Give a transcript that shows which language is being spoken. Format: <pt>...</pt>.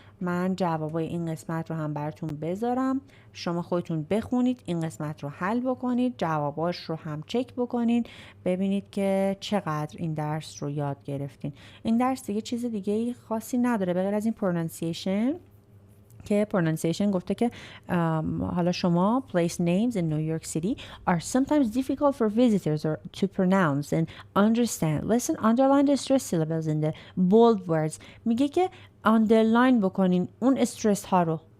<fa>من جوابای این قسمت رو هم براتون بذارم، شما خودتون بخونید، این قسمت رو حل بکنید، جواباش رو هم چک بکنید، ببینید که چقدر این درس رو یاد گرفتین. این درس دیگه چیز دیگه خاصی نداره به غیر از این پرونانسیشن که پرونانسیشن گفته که حالا شما</fa> <en>place names in New York City are sometimes difficult for visitors or to pronounce and understand. Listen, underline the stress syllables in the bold words.</en> <fa>میگه که underline بکنین اون استرس ها رو.</fa>